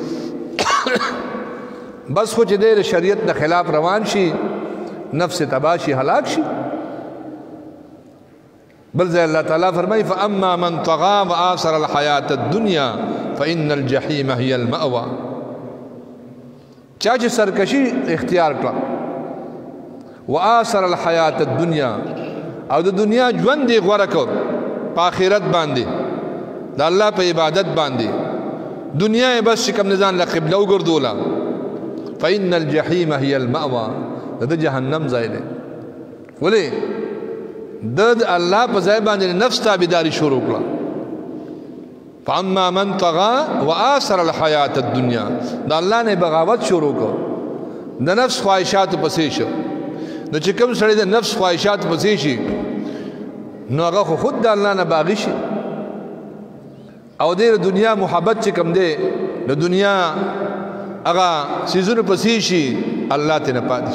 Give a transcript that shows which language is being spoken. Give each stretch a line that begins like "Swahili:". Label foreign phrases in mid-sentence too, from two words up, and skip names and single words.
Pashto: بس خو چې د شریعت د خلاف روان شي نفس تباہ شي هلاک شي بل ځای الله تعالی فرمایي
Arabic: فاما من طغى واثر الحیات الدنیا فان الجحیم هي المأوى
Pashto: چا چې سرکشي اختیار کړه
Arabic: واثر الحیات الدنیا
Pashto: او د دنیا ژوند یې غوره کړ په آخرت باندې د الله په عبادت باندې دنیا یې بس کوم نظام له قبله وګرځوله
Arabic: فإن الجحیم هي المأوى
Pashto: د جهنم ځای دی ولې د الله په ځای باندې نفس تابعداري شروع کړه
Arabic: فاما من طغى واثر الحیات الدنیا
Pashto: د الله نه بغاوت شروع کړ د نفس خواهشات پسې شو نو چې کوم سړی د نفس خواهشات پسې شي نو هغه خود د الله نه باغی شي او د دنیا محبت چې کوم دی د دنیا هغه سيزونه پسې شي الله ته نه پاتې